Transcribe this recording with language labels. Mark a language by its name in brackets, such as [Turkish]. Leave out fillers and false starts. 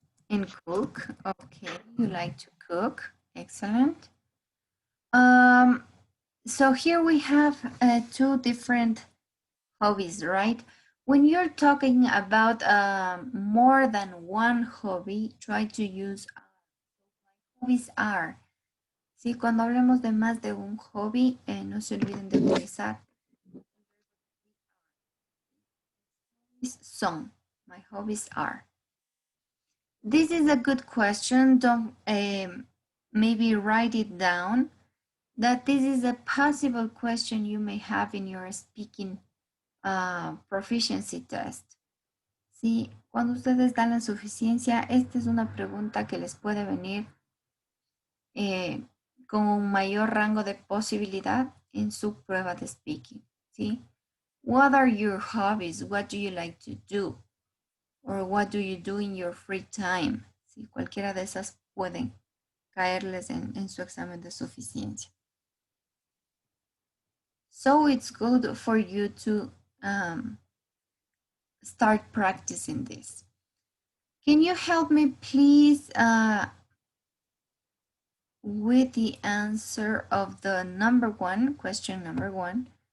[English] And cook. Okay, you like to cook. Excellent. So here we have 2 different hobbies, right? When you're talking about more than one hobby, try to use hobbies are. [Spanish] Sí, cuando hablemos de más de un hobby, no se olviden de utilizar son. [English] My hobbies are. This is a good question. Don't maybe write it down. That this is a possible question you may have in your speaking proficiency test. [Spanish] Sí, cuando ustedes dan la suficiencia, esta es una pregunta que les puede venir con un mayor rango de posibilidad en su prueba de speaking. ¿Sí? [English] What are your hobbies? What do you like to do? Or what do you do in your free time? [Spanish] ¿Sí? Cualquiera de esas pueden caerles en su examen de suficiencia. [English] So it's good for you to start practicing this. Can you help me please with the answer of the number 1, question number 1?